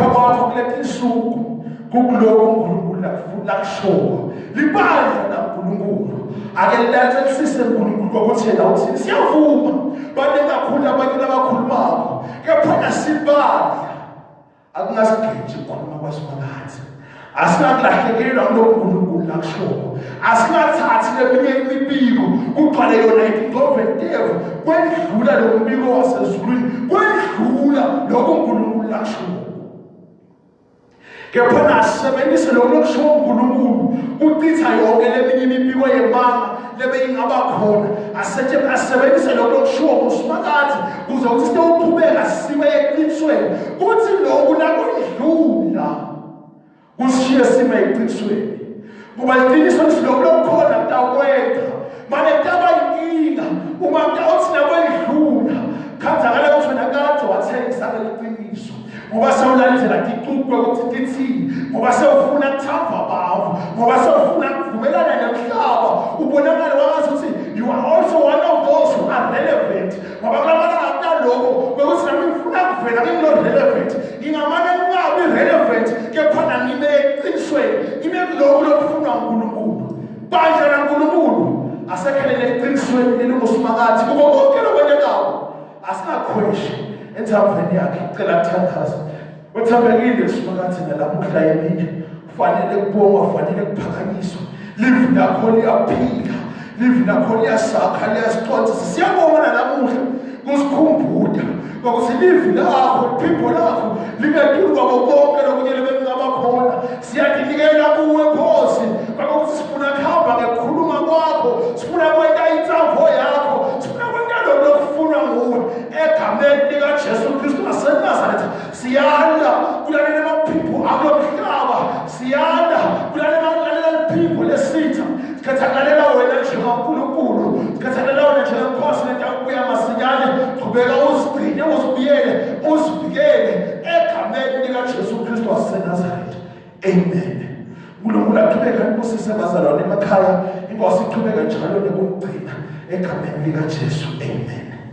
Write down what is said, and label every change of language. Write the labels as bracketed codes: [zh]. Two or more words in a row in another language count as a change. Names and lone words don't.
[ss] kwakho kuletinsuku kukuloko uNkulunkulu lakushoko libandla laNkulunkulu ake lilatsisise uNkulunkulu ukuthi yena uthini siyavuma bade kakhulu abantu abakhulumako kepha nasibandla akungasigiji ukukhuluma kwaSmakathi asingakulahlekelwa kuloko uNkulunkulu lakushoko asingathathi leminye imibiko kugcwale yona ingqoventevu kwendlula lo mbiko wasezulwini kwendlula lokho uNkulunkulu lakushoko kepha nasebenzise lokho lokusho uNkulunkulu ucitha yonke leminye imibiko yemanga lebe ingaba khona asebenzise lokho lokusho uSmakathi kuze ukuthi sewuqhubeka sibe eqinisweni kuthi lokhu nakudlula kushiye sime eqinisweni ngoba iqiniso lisilokho kutawukwenza manje kutaba inkinga uma uthi nakwendlula khanzakala ukuthi wena kade wathengisa iqiniso ngoba sewulandela icuqwe ukuthi kithini ngoba sewufuna ukuthamba bawo ngoba sewufuna ukuvumelana nomhlaba ubonakala wangathi [en] you are also one of those who are relevant [ss] ngoba kulabana akunaloko bekuthi nami ngifuna kuvela ngilo relevant ngingamane kungabi relevant kephana ngime eqinisweni ngime kuloko lokufunwa uNkulunkulu bandla laNkulunkulu asekhelele eqinisweni lelokusumakathi kubo konke lokwenzekayo asinakhweshi enthambeni yakhe icela kuthandaza uthambekile sumakathi nalamuhla yemini kufanele kubongwa kufanele kuphakanyiswa live lakho liyaphila live lakho liyasakha liyasiconsa siyabonga nalamuhla kusikhumbuda ukuthi live lakho iphimbo lakho lingenkulu kwabo konke lokunye lebengaba khona siyadinikela kuwe Nkosi ukuthi sifuna kuhamba ngekukhuluma kwakho sifuna kwenta insambo yakho sifuna kwenta lokufuna nguwe egameni likaJesu Kristu waseNazaretha siyanda kulalele amaphimbo akulomhlaba siyanda kulalele iphimbo lesitha sikhathalela wena njengoNkulunkulu sikhathalela wena njengenkosi lentakubuya masinyane qhubeka uzigcine uzibiyele uzivikele egameni likaJesu Kristu waseNazaretha amen uNkulunkulu aqhubeka ngibusise abazalwane emakhaya inkosi iqhubeka njalo nekugcina egameni likaJesu amen